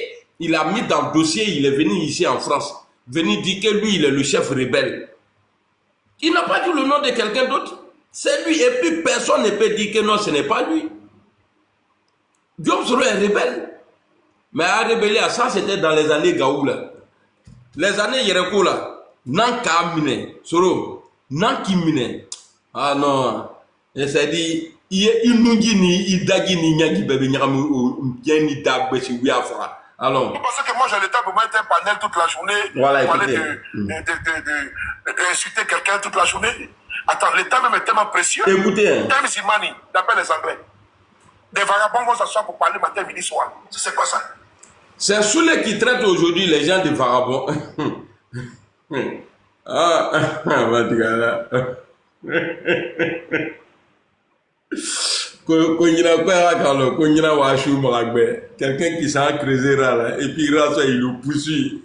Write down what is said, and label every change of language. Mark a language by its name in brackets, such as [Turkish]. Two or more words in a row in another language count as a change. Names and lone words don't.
[French] Il a mis dans le dossier, il est venu ici en France. Venir dire que lui, il est le chef rebelle. Il n'a pas dit le nom de quelqu'un d'autre. C'est lui. Et puis, personne ne peut dire que non, ce n'est pas lui. Guillaume Soro est rebelle. Mais à rébeller à ça, c'était dans les années Gaou là. Les années Yereko là. [Dyula] Nan ka mine. Soro. Nan ki mine. [French] Ah non. Et ça dit, il nous dit [Dyula] ni dagi ni nyagi bébé nyam bien ni dag be si wiafra. Alors. [French] Vous pensez que moi j'ai le temps pour mettre un panel toute la journée, voilà, pour parler d'insulter quelqu'un toute la journée? Attends, le temps même est tellement précieux. Écoutez. [English] Time is money, [French] d'après les Anglais. Des vagabonds vont s'asseoir pour parler matin, midi, soir. C'est quoi ça? C'est Soulé qui traite aujourd'hui les gens de vagabonds. Ah, va dire là. Quelqu'un qui s'en creusera là, et puis il le poursuit.